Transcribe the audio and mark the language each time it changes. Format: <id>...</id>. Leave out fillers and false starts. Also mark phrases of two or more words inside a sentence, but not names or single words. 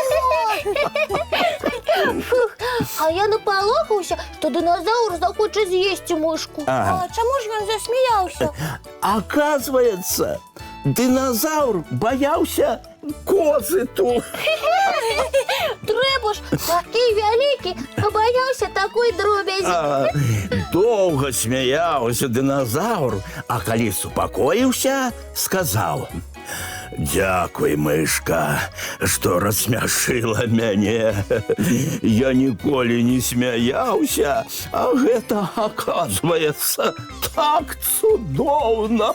<be>А я напалохаўся, што динозавр захоча з'есці мышку. А чаму ж ён засмяяўся?</be> <ru>Оказывается, динозавр боялся козыту.</ru> <be>Трэба ж, такі вялікі, а баяўся такой дробязі.</be> <ru>Долго смеялся динозавр,</ru> <be>а калі супакоіўся, сказал: «Дякуй, мышка, што рассмяшыла мяне. Я ніколі не смяяўся, а гэта, оказывается, так цудоўна».</be>